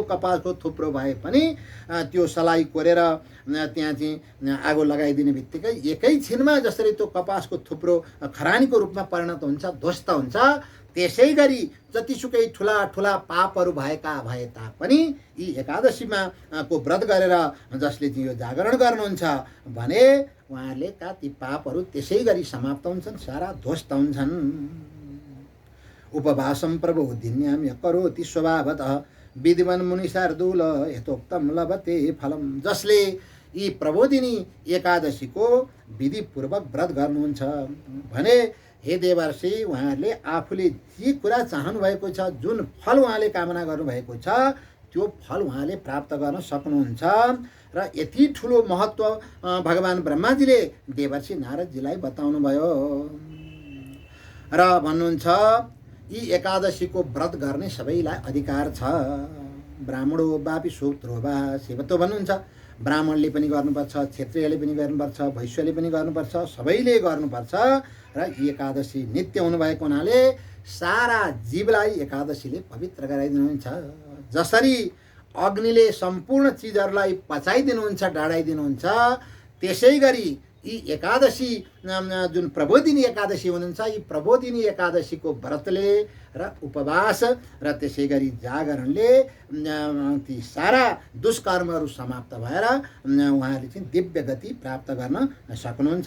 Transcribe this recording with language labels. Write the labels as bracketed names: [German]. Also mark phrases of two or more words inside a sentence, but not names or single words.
[Nepali] कपासको थुप्रो भए पनि त्यो सलाई कोरेर त्यहाँ चाहिँ आगो लगाइदिने बित्तिकै एकैछिनमा जसरी त्यो कपासको थुप्रो खरानीको रूपमा परिणत हुन्छ, ध्वस्त हुन्छ, त्यसै गरी जतिसुकै ठुला ठुला पापहरू भएका भए तापनि यी एकादशीमा को व्रत गरेर जसले चाहिँ यो जागरण गर्नुहुन्छ भने उहाँहरूले का ती पापहरू त्यसै गरी समाप्त हुन्छन्, सारा ध्वस्त हुन्छन्। [Sanskrit] उपवासं प्रबोधिन्यां य करोति स्वभावतः विधिवन् मुनिशार्दूल यथोक्तं लभते फलम। [Nepali] जसले यी प्रबोधिनी एकादशीको विधिपूर्वक व्रत गर्नुहुन्छ भने हे देवर्षि, उहाँहरूले आफूले जे कुरा चाहनु भएको छ, जुन फल उहाँले कामना गर्नुभएको छ, त्यो फल उहाँले प्राप्त गर्न सक्नुहुन्छ। र यति ठुलो महत्त्व भगवान ब्रह्माजीले देवर्षि नारदजीलाई बताउनु भयो र भन्नुहुन्छ यी एकादशीको व्रत गर्ने सबैलाई अधिकार छ। [Sanskrit] ब्राह्मणो वापि शूद्रो वा सेवतो भन्नुहुन्छ। [Nepali] ब्राह्मणले पनि गर्नुपर्छ, क्षत्रियले पनि गर्नुपर्छ, वैश्यले पनि गर्नुपर्छ, सबैले गर्नुपर्छ। र एकादशी नित्य हुनुभएको हुनाले सारा जीवलाई एकादशीले पवित्र गराइदिनुहुन्छ। जसरी अग्निले सम्पूर्ण चिजहरूलाई पचाइदिनुहुन्छ, डाढाइदिनुहुन्छ, त्यसै गरी यी एकादशी जुन प्रबोधिनी एकादशी हुनुहुन्छ, यी प्रबोधिनी एकादशीको व्रतले र उपवास र त्यसै गरी जागरणले ती सारा दुष्कर्महरू समाप्त भएर उहाँले चाहिँ दिव्य गति प्राप्त गर्न सक्नुहुन्छ।